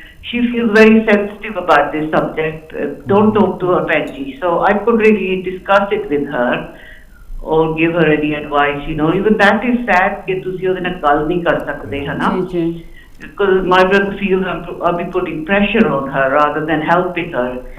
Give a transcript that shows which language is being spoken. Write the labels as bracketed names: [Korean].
[English] She feels very sensitive about this subject. Don't talk to her, Benji. So I could really discuss it with her or give her any advice. Even that is sad [Punjabi] कि तुसी ओदे नाल गल नहीं कर सकदे है ना? [English] Because my brother feels I'll be putting pressure on her rather than helping her.